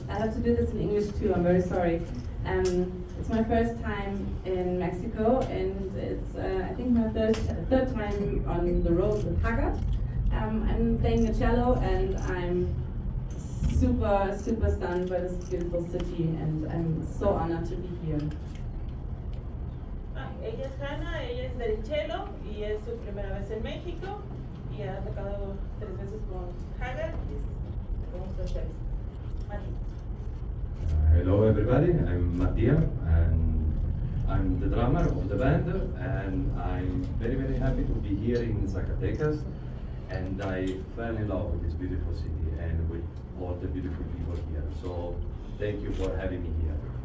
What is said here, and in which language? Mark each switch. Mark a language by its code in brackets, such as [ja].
[en] I have to do this in English too, I'm very sorry. It's my first time in Mexico and it's I think my third time on the road with Haggard. I'm playing the cello and I'm super stunned by this beautiful city and I'm so honored to be here. [es] Ella es Hanna, ella es del cello y es su primera vez en México y ha tocado 3 veces con Haggard y estamos muy felices. [en] Hello everybody, I'm Mattia and I'm the drummer of the band and I'm very happy to be here in Zacatecas, and I fell in love with this beautiful city and with all the beautiful people here. So thank you for having me here.